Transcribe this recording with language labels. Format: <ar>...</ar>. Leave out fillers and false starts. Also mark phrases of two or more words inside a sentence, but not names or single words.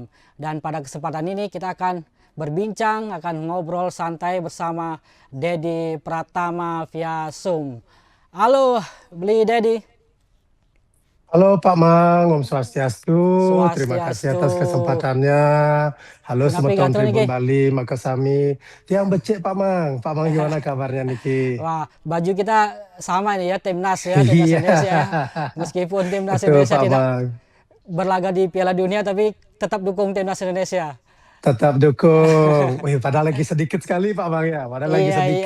<id>Dan pada kesempatan ini kita akan berbincang, akan ngobrol santai bersama Dedi Pratama via Zoom. Halo, Beli Dedi. Halo Pak Mang,</id> <ban>Om Swastiastu.</ban> <id>Terima kasih Swastiastu. atas kesempatannya. Halo Kenapa Semeton gatul Tribun nih, Bali, Makasami.</id> <ban>Tiang becek</ban> <id>Pak Mang. Pak Mang gimana kabarnya Niki? Wah, baju kita sama nih ya, timnas timnas Iya, Indonesia ya. Meskipun timnas betul Indonesia Pak tidak Mang. berlaga di Piala Dunia, tapi tetap dukung timnas Indonesia. Tetap dukung. Wih, padahal lagi sedikit sekali Pak Mang ya. Padahal lagi Iya, iya,</id>